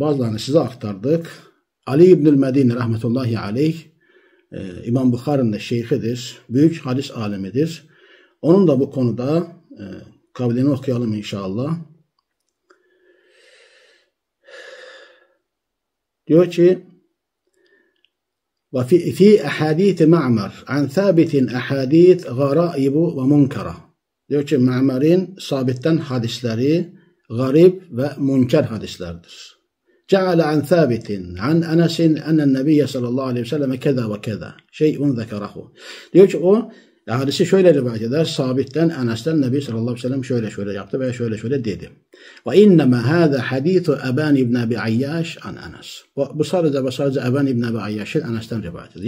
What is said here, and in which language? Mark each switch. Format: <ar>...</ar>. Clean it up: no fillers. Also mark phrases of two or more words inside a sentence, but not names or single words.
<tr>Bazılarını size aktardık. Ali İbnül Medine</tr> <ar>رحمة الله عليه</ar> <tr>İmam Bukhari'nin de şeyhidir. Büyük hadis alemidir. Onun da bu konuda kavlini okuyalım inşallah. Diyor ki</tr> <ar>وفي أحاديث معمر عن ثابت أحاديث غرائب ومنكرة.</ar> <tr>Diyor ki Ma'mar'in sabitten hadisleri garip ve münker hadislerdir.</tr> <ar>جعل عن ثابت عن أنس أن النبي صلى الله عليه وسلم كذا وكذا شيء ذكره.</ar> <tr>Diyor ki o hadisi şöyle rivayet eder. Sabitten Enes'ten Nebi</tr> <ar>صلى الله عليه وسلم</ar> <tr>şöyle şöyle yaptı veya şöyle şöyle dedi.</tr> <ar>وإنما هذا حديث أبان بن أبي عياش عن أنس.</ar> <tr>Bu sadece ve sadece Eban ibn Abi Ayyaş'ın Enes'ten rivayet ediyor.</tr>